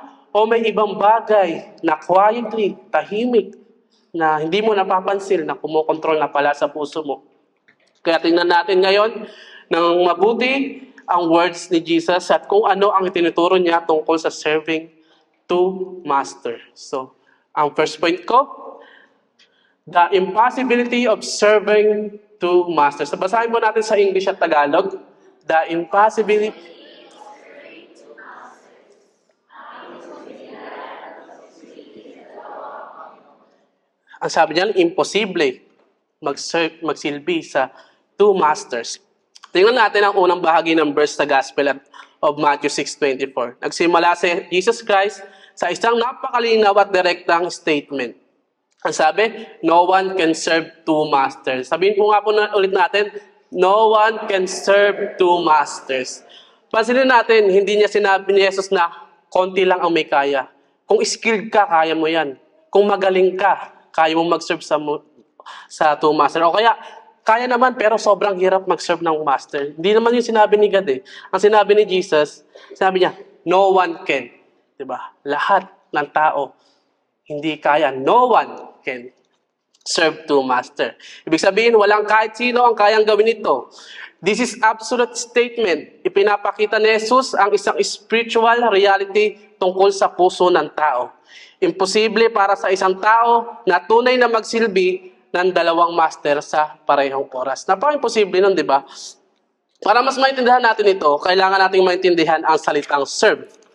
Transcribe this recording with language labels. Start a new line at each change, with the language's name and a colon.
Filipino: O may ibang bagay na
English: quietly,
Filipino: tahimik, na hindi mo napapansin na kumokontrol na pala sa puso mo? Kaya tingnan natin ngayon ng mabuti ang words ni Jesus at kung ano ang itinuturo niya tungkol sa
English: serving two masters. So,
Filipino: ang first point ko,
English: the impossibility of serving two masters.
Filipino: So, basahin mo natin sa English at Tagalog.
English: The impossibility.
Filipino: Ang sabi niya, imposible magsilbi sa
English: two masters.
Filipino: Tingnan natin ang unang bahagi ng verse sa Gospel of Matthew 6:24. Nagsimula si Jesus Christ sa isang napakalinaw at direktang statement. Ang sabi,
English: no one can serve two masters.
Filipino: Sabihin po nga po ulit natin,
English: no one can serve two masters.
Filipino: Pansinin natin, hindi niya sinabi ni Jesus na konti lang ang may kaya. Kung skilled ka, kaya mo yan. Kung magaling ka, kaya mo mag-serve sa two master. O kaya naman, pero sobrang hirap mag-serve ng master. Hindi naman yung sinabi ni God eh. Ang sinabi ni Jesus, sinabi niya,
English: no one can.
Filipino: Diba? Lahat ng tao, hindi kaya.
English: No one can serve two master.
Filipino: Ibig sabihin, walang kahit sino ang kayang gawin ito.
English: This is absolute statement.
Filipino: Ipinapakita ni Jesus ang isang spiritual reality tungkol sa puso ng tao. Imposible para sa isang tao na tunay na magsilbi ng dalawang master sa parehong oras. Napaka-imposible nun, di ba? Para mas maintindihan natin ito, kailangan nating maintindihan ang salitang serve.